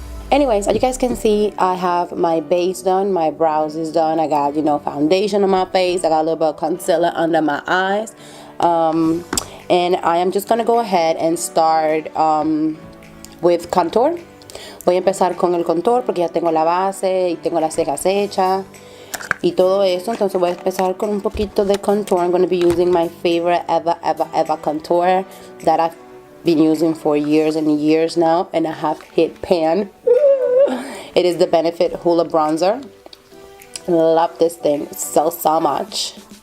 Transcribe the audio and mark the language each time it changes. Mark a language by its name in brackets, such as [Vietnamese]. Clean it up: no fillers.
[English] Anyways, as you guys can see, I have my base done, my brows is done. I got, foundation on my face. I got a little bit of concealer under my eyes. And I am just going to go ahead and start with contour. [Spanish] Voy a empezar con el contour porque ya tengo la base y tengo las cejas hechas y todo eso. Entonces voy a empezar con un poquito de contour. [English] I'm going to be using my favorite ever contour that I've been using for years and years now, and I have hit pan. It is the Benefit Hoola Bronzer. Love this thing so much.